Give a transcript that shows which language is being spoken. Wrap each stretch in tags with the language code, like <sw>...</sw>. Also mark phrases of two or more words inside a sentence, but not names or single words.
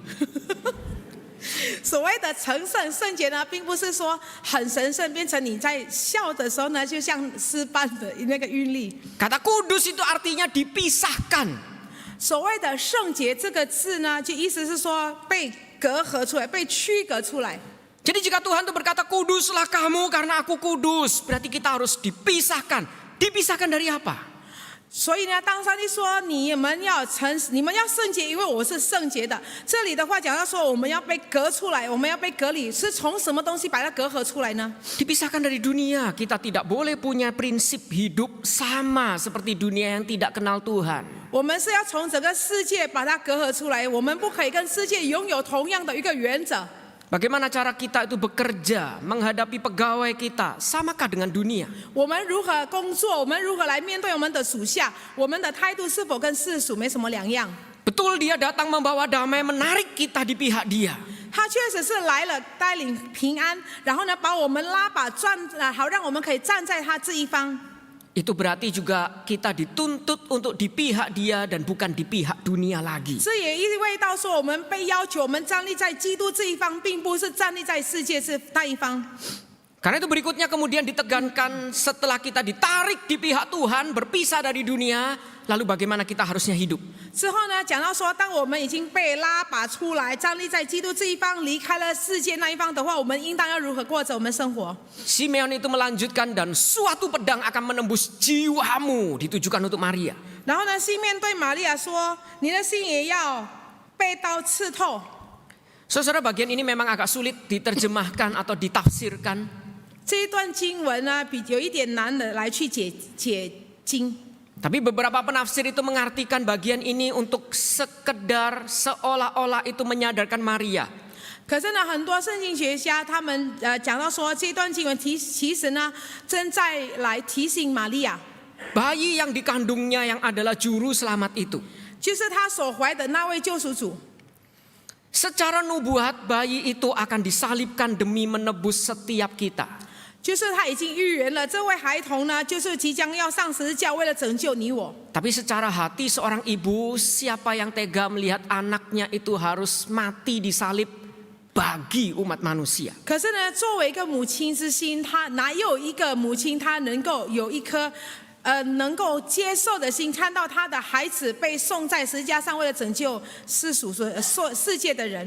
<zh>所谓的成圣圣洁呢，并不是说很神圣，变成你在笑的时候呢，就像诗般的那个韵律。</zh> <id>Kata kudus itu artinya dipisahkan.</id> <zh>所谓的圣洁这个字呢，就意思是说被隔阂出来，被区隔出来。</zh> <id>Jadi jika Tuhan itu berkata kuduslah kamu karena aku kudus, berarti kita harus dipisahkan. Dipisahkan dari apa?</id> <zh>所以呢，当上帝说你们要圣洁，因为我是圣洁的。这里的话讲到说我们要被隔出来，我们要被隔离，是从什么东西把它隔阂出来呢？</zh> <id>Dipisahkan dari dunia. Kita tidak boleh punya prinsip hidup sama seperti dunia yang tidak kenal Tuhan.</id> <zh>我们是要从整个世界把它隔阂出来，我们不可以跟世界拥有同样的一个原则。</zh> <id>Bagaimana cara kita itu bekerja, menghadapi pegawai kita, samakah dengan dunia?</id> <zh>我们如何工作，我们如何来面对我们的属下，我们的态度是否跟世俗没什么两样？</zh> <id>Betul dia datang membawa damai, menarik kita di pihak dia.</id> <zh>他确实是来了，带领平安，然后呢，把我们拉把好让我们可以站在他这一方。</zh> <id>Itu berarti juga kita dituntut untuk di pihak dia dan bukan di pihak dunia lagi.</id> <zh>这也意味到说，我们被要求，我们站立在基督这一方，并不是站立在世界这那一方。</zh> <id>Karena itu berikutnya kemudian ditegankan setelah kita ditarik di pihak Tuhan, berpisah dari dunia, lalu bagaimana kita harusnya hidup.</id> <zh>之后呢，讲到说，当我们已经被拉拔出来，站立在基督这一方，离开了世界那一方的话，我们应当要如何过着我们生活？</zh> <id>Simeon itu melanjutkan dan suatu pedang akan menembus jiwamu, ditujukan untuk Maria.</id> <zh>然后呢，西面对玛利亚说：“你的心也要被刀刺透。”</zh> <id>Saudara, bagian ini memang agak sulit diterjemahkan atau ditafsirkan.</id> <zh>这一段经文呢，有一点难的来去解经。</zh> <id>Tapi beberapa penafsir itu mengartikan bagian ini untuk sekedar seolah-olah itu menyadarkan Maria.</id> <zh>可是呢，很多圣经学家他们讲到说，这段经文其实呢，正在来提醒玛利亚，</zh> <id>Bayi yang dikandungnya yang adalah juru selamat itu.</id> <zh>就是她所怀的那位救赎主。</zh> <id>Secara nubuat bayi itu akan disalibkan demi menebus setiap kita.</id> <zh>就是他已经预言了，这位孩童呢，就是即将要上十字架，为了拯救你我。</zh> <id>Tapi secara hati seorang ibu, siapa yang tega melihat anaknya itu harus mati disalib bagi umat manusia.</id> <zh>可是呢，作为一个母亲之心，她哪有一个母亲，她能够有一颗能够接受的心，看到她的孩子被送在十字架上，为了拯救世界的人。</zh>